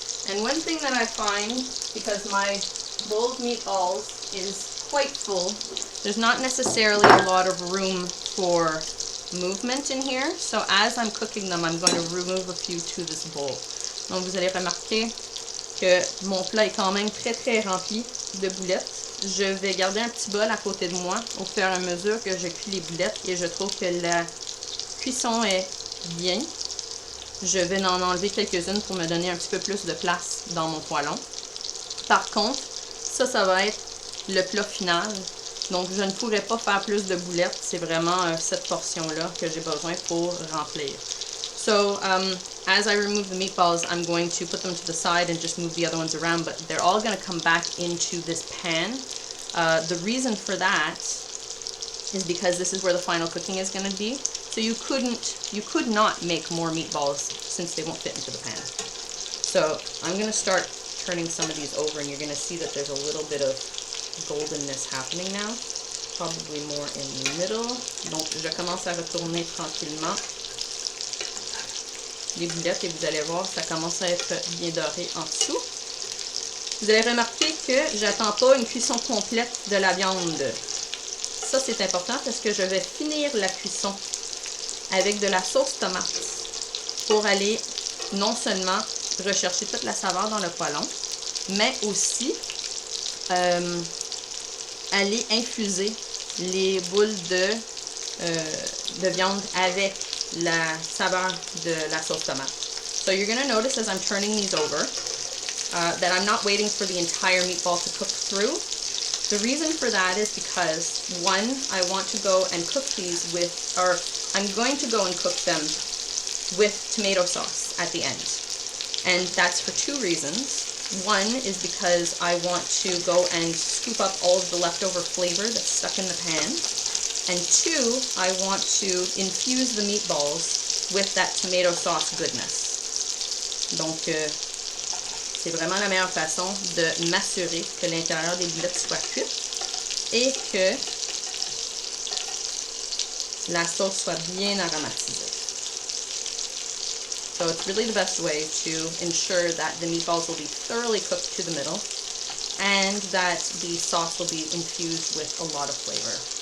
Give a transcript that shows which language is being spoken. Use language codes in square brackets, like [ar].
[en] And one thing that I find, because my bowl of meatballs is quite full, there's not necessarily a lot of room for movement in here. So as I'm cooking them, I'm going to remove a few to this bowl. [fr] Donc vous allez remarquer que mon plat est quand même très très rempli de boulettes. Je vais garder un petit bol à côté de moi au fur et à mesure que je cuis les boulettes et je trouve que la cuisson est bien. Je vais en enlever quelques-unes pour me donner un petit peu plus de place dans mon poêlon. Par contre, ça va être le plat final. Donc, je ne pourrai pas faire plus de boulettes. C'est vraiment cette portion-là que j'ai besoin pour remplir. [en] So, as I remove the meatballs, I'm going to put them to the side and just move the other ones around, but they're all going to come back into this pan. The reason for that is because this is where the final cooking is going to be. So you could not make more meatballs since they won't fit into the pan. So I'm going to start turning some of these over and you're going to see that there's a little bit of goldenness happening now. Probably more in the middle. [fr] Donc je commence à retourner tranquillement les boulettes et vous allez voir, ça commence à être bien doré en dessous. Vous allez remarquer que j'attends pas une cuisson complète de la viande. Ça c'est important parce que je vais finir la cuisson avec de la sauce tomate pour aller non seulement rechercher toute la saveur dans le poêlon, mais aussi aller infuser les boules de viande avec la saveur de la sauce tomate. [en] So you're going to notice as I'm turning these over that I'm not waiting for the entire meatball to cook through. The reason for that is because, one, I want to go and cook these with, or I'm going to go and cook them with tomato sauce at the end. And that's for two reasons. One is because I want to go and scoop up all of the leftover flavor that's stuck in the pan. And two, I want to infuse the meatballs with that tomato sauce goodness. [fr] Donc, c'est vraiment la meilleure façon de m'assurer que l'intérieur des boulettes soit cuit et que la sauce soit bien aromatisée. [en] So it's really the best way to ensure that the meatballs will be thoroughly cooked to the middle and that the sauce will be infused with a lot of flavor.